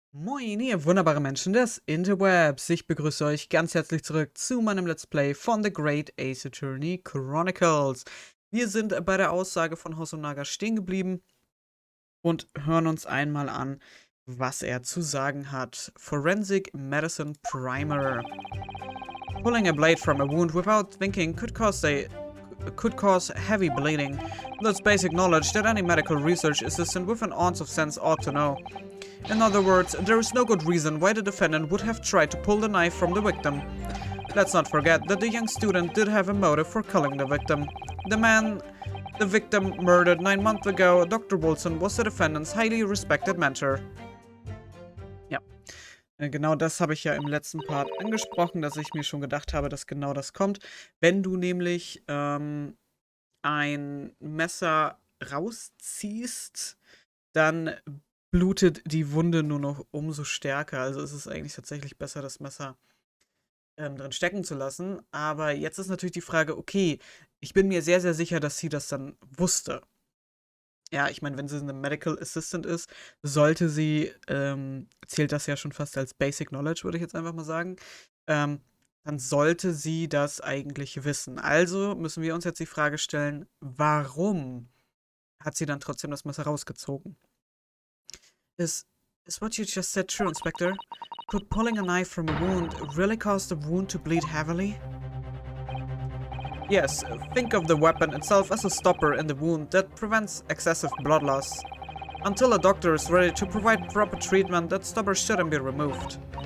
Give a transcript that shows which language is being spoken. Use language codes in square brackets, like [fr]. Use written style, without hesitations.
[de] Moin, ihr wunderbare Menschen des Interwebs. Ich begrüße euch ganz herzlich zurück zu meinem Let's Play von The Great Ace Attorney Chronicles. Wir sind bei der Aussage von Hosonaga stehen geblieben und hören uns einmal an, was er zu sagen hat. [en] Forensic Medicine Primer. Pulling a blade from a wound without thinking could cause heavy bleeding. That's basic knowledge that any medical research assistant with an ounce of sense ought to know. In other words, there is no good reason why the defendant would have tried to pull the knife from the victim. Let's not forget that the young student did have a motive for killing the victim. The man the victim murdered 9 months ago, Dr. Wilson, was the defendant's highly respected mentor. [de] Ja, genau das habe ich ja im letzten Part angesprochen, dass ich mir schon gedacht habe, dass genau das kommt. Wenn du nämlich ein Messer rausziehst, dann blutet die Wunde nur noch umso stärker. Also ist es eigentlich tatsächlich besser, das Messer drin stecken zu lassen. Aber jetzt ist natürlich die Frage, okay, ich bin mir sehr, sehr sicher, dass sie das dann wusste. Ja, ich meine, wenn sie eine Medical Assistant ist, sollte sie, zählt das ja schon fast als Basic Knowledge, würde ich jetzt einfach mal sagen, dann sollte sie das eigentlich wissen. Also müssen wir uns jetzt die Frage stellen, warum hat sie dann trotzdem das Messer rausgezogen? [en] Is what you just said true, Inspector? Could pulling a knife from a wound really cause the wound to bleed heavily? Yes, think of the weapon itself as a stopper in the wound that prevents excessive blood loss. Until a doctor is ready to provide proper treatment, that stopper shouldn't be removed.